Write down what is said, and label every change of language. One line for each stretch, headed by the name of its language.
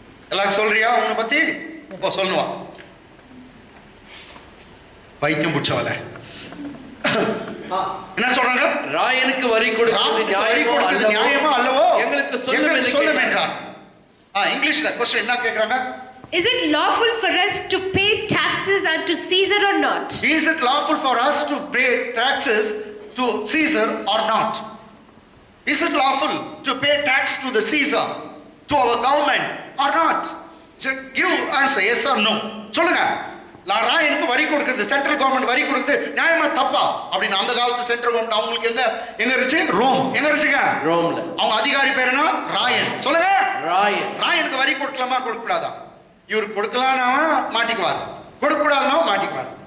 Tamil: எல்லாரும் சொல்றியா உன்னை பத்தி? இப்போ சொல்லுவா பைத்தியம் பிடிச்சவள. என்ன சொல்றாங்க? ராயனுக்கு வரி கொடுக்கிறது நியாயமோ அல்லவோ எங்களுக்கு சொல்லும் என்றார். இங்கிலீஷ்ல क्वेश्चन என்ன கேக்குறாங்க?
English: Is it lawful for us to pay taxes unto Caesar or not? Is it lawful for us to pay taxes to Caesar or not? Is it lawful to pay tax to the Caesar, to our government or not? Just give answer yes or no.
Tamil: சொல்லுங்க. ராயனுக்கு வரி கொடுக்கிறது, central government வரி கொடுக்கிறது நியாயமா தப்பா அப்படின்னு அந்த காலத்து சென்ட்ரல் கவர்மெண்ட் அவங்களுக்கு எங்க இருந்துச்சு? ரோம். எங்க இருந்துச்சுங்க? ரோம்ல. அவங்க அதிகாரி பேர் என்ன? ராயன். சொல்லுங்க. ராயனுக்கு வரி கொடுக்கலாமா கொடுக்க கூடாதா? இவருக்கு கொடுக்கலாம்னா மாட்டிக்குவார், கொடுக்க கூடாதுன்னா மாட்டிக்குவார்.